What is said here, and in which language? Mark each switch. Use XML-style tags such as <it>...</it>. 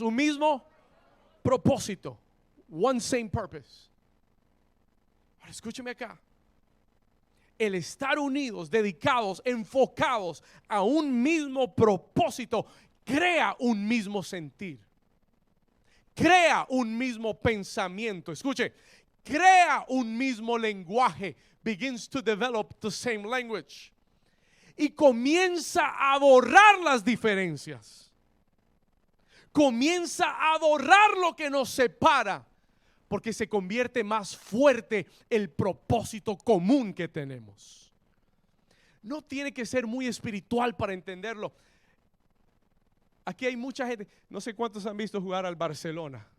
<es>Un mismo propósito.</es> <en>One same purpose.</en> <es>Ahora escúcheme acá. El estar unidos, dedicados, enfocados a un mismo propósito, crea un mismo sentir. Crea un mismo pensamiento. Escuche, crea un mismo lenguaje.</es> <en>Begins to develop the same language.</en> <es>Y comienza a borrar las diferencias. Comienza a borrar lo que nos separa, porque se convierte más fuerte el propósito común que tenemos. No tiene que ser muy espiritual para entenderlo. Aquí hay mucha gente, no sé cuántos han visto jugar al Barcelona.</es>